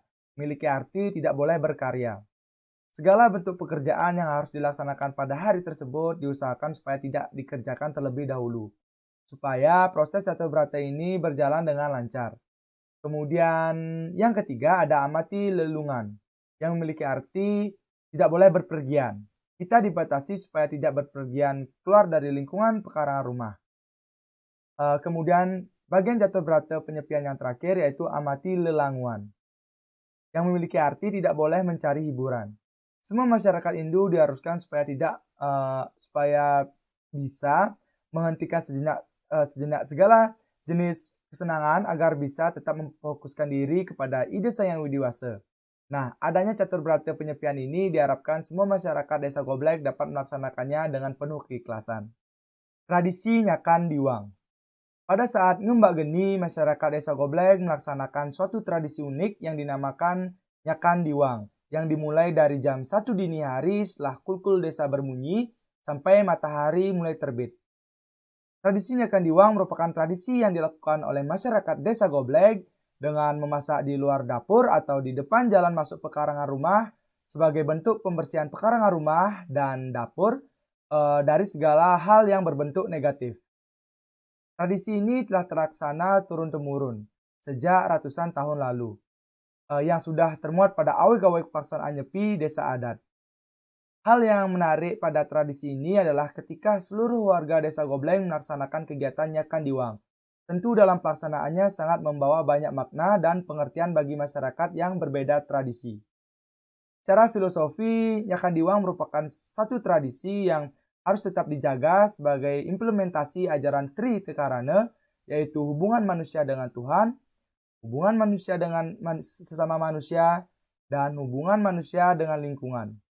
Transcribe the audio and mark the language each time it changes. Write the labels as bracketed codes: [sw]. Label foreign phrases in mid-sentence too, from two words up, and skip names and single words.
[id] Memiliki arti tidak boleh berkarya. Segala bentuk pekerjaan yang harus dilaksanakan pada hari tersebut diusahakan supaya tidak dikerjakan terlebih dahulu, supaya proses catur berata ini berjalan dengan lancar. Kemudian yang ketiga ada amati lelungan, yang memiliki arti tidak boleh berpergian. Kita dibatasi supaya tidak berpergian keluar dari lingkungan pekarangan rumah. Kemudian bagian catur berata penyepian yang terakhir yaitu amati lelanguan, yang memiliki arti tidak boleh mencari hiburan. Semua masyarakat Hindu diharuskan supaya bisa menghentikan sejenak segala jenis kesenangan agar bisa tetap memfokuskan diri kepada ide Sang Widiwasa. Nah, adanya catur berarti penyepian ini diharapkan semua masyarakat Desa Goblek dapat melaksanakannya dengan penuh keikhlasan. Tradisi Nyakan Diwang. Pada saat ngembak geni, masyarakat Desa Goblek melaksanakan suatu tradisi unik yang dinamakan Nyakan Diwang, yang dimulai dari jam 1 dini hari setelah kulkul desa berbunyi sampai matahari mulai terbit. Tradisi Nyakan Diwang merupakan tradisi yang dilakukan oleh masyarakat Desa Goblek dengan memasak di luar dapur atau di depan jalan masuk pekarangan rumah sebagai bentuk pembersihan pekarangan rumah dan dapur dari segala hal yang berbentuk negatif. Tradisi ini telah terlaksana turun-temurun sejak ratusan tahun lalu, yang sudah termuat pada awik-awik pelaksanaan nyepi desa adat. Hal yang menarik pada tradisi ini adalah ketika seluruh warga Desa Goblek melaksanakan kegiatan Nyakan Diwang. Tentu dalam pelaksanaannya sangat membawa banyak makna dan pengertian bagi masyarakat yang berbeda tradisi. Secara filosofi, Nyakan Diwang merupakan satu tradisi yang harus tetap dijaga sebagai implementasi ajaran Tri Kekarana, yaitu hubungan manusia dengan Tuhan, hubungan manusia dengan sesama manusia, dan hubungan manusia dengan lingkungan.